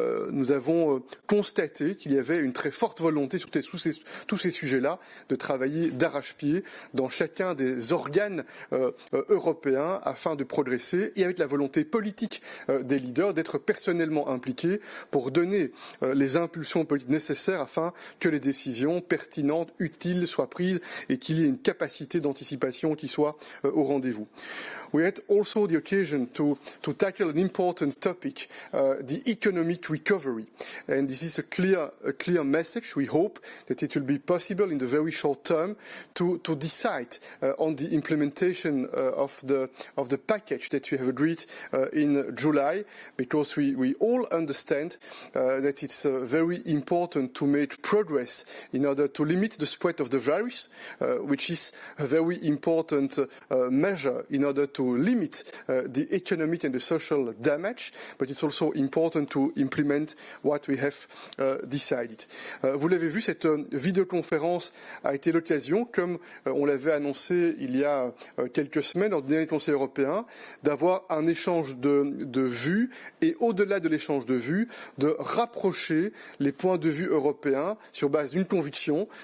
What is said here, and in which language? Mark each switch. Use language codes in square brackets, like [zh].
[fr] Nous avons constaté qu'il y avait une très forte volonté sur tous ces sujets-là de travailler d'arrache-pied dans chacun des organes européens afin de progresser et avec la volonté politique des leaders d'être personnellement impliqués pour donner les impulsions politiques nécessaires afin que les décisions pertinentes, utiles soient prises et qu'il y ait une capacité d'anticipation qui soit au rendez-vous. [en] We had also the occasion to tackle an important topic, the economic recovery. And this is a clear message. We hope that it will be possible in the very short term to decide on the implementation of the package that we have agreed in July, because we all understand that it's very important to make progress in order to limit the spread of the virus, which is a very important measure in order to limit the economic and the social damage, but it's also important to implement what we have decided. [fr] Vous l'avez vu, cette vidéoconférence a été l'occasion, comme on l'avait annoncé il y a quelques semaines lors du dernier Conseil européen, d'avoir un échange de vues et au-delà de l'échange de vues, de rapprocher les points de vue européens sur base d'une conviction.